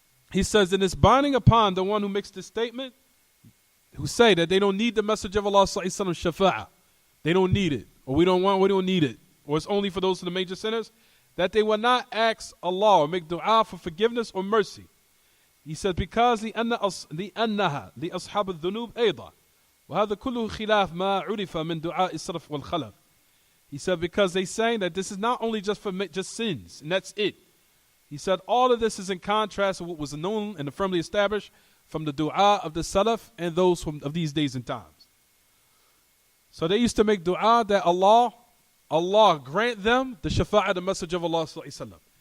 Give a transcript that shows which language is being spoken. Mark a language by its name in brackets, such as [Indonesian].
[English] He says, and it's binding upon the one who makes this statement, who say that they don't need the Messenger of Allah sallallahu alaihi wasallam shafa'ah. They don't need it, or we don't need it, or it's only for those of the major sinners, that they will not ask Allah or make dua for forgiveness or mercy. He says, because [Arabic] لأنها لأصحاب الذنوب أيضا وهذا كله خلاف ما عرف من دعاء السلف والخلف. [English] He said, because they saying that this is not only just for just sins, and that's it. He said, all of this is in contrast to what was known and firmly established from the dua of the Salaf and those of these days and times. So they used to make dua that Allah grant them the shafa'ah, the Messenger of Allah sallallahu alaihi wasallam.